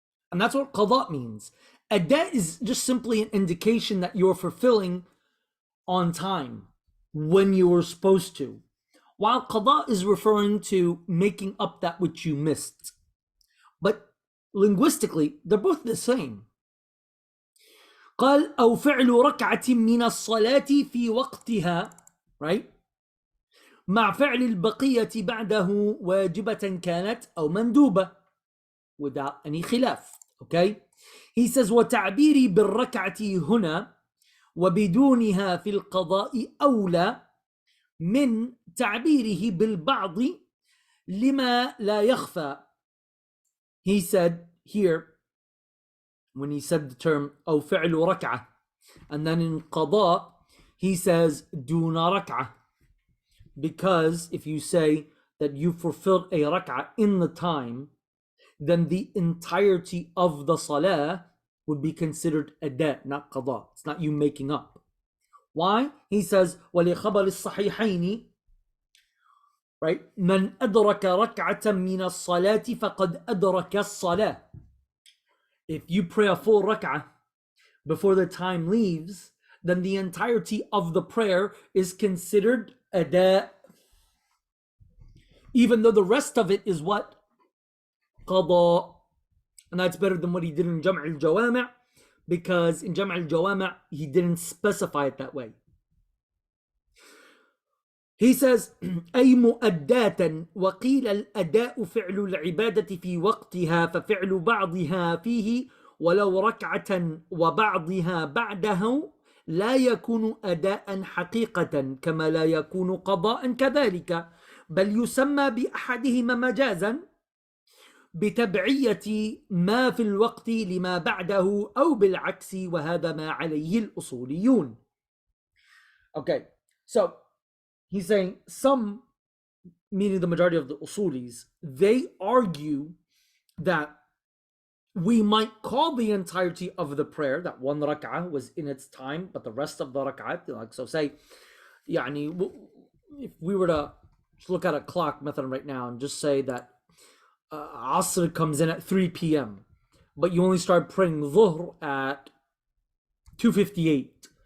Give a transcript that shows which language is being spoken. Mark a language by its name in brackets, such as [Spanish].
[English] And that's what qada means. Ada is just simply an indication that you're fulfilling on time, when you were supposed to. While qada is referring to making up that which you missed. But linguistically, they're both the same. [Arabic] قال أو فعل ركعة من الصلاة في وقتها, [English] right? [Arabic] مع فعل البقية بعده واجبة كانت أو مندوبة, [English] without any khilaf. Okay? He says [Arabic] وتعبيري بالركعة هنا وبدونها في القضاء أولى من تعبيره بالبعض لما لا يخفى. [English] He said here, when he said the term [Arabic] أو فعل ركعة, [English] and then in قضاء he says [Arabic] دون ركعة, [English] because if you say that you fulfilled a rak'ah in the time, then the entirety of the salah would be considered ada, not qada. It's not you making up. Why? He says [Arabic] وَلِخَبَرِ الصَّحِيحَيْنِ, [English] right? [Arabic] مَنْ أَدْرَكَ رَكْعَةً مِنَ الصَّلَاةِ فَقَدْ أَدْرَكَ الصَّلَاةِ. [English] If you pray a full rak'ah before the time leaves, then the entirety of the prayer is considered ada, even though the rest of it is what? Qada. And that's better than what he did in Jam' al-Jawami', because in Jam' al-Jawami' he didn't specify it that way. He says [Arabic] أي مؤداة وقيل الأداء فعل العبادة في وقتها ففعل بعضها فيه ولو ركعة وبعضها بعده لا يكون أداء حقيقة كما لا يكون قضاء كذلك بل يسمى بأحدهما مجازا بتبعية ما في الوقت لما بعده أو بالعكس وهذا ما عليه الأصوليون. [English] Okay, so he's saying some, meaning the majority of the usulis, they argue that we might call the entirety of the prayer that one rak'ah was in its time, but the rest of the rak'ah, like so say, يعني, if we were to look at a clock method right now and just say that Asr comes in at 3 p.m., but you only start praying Dhuhr at 2:58.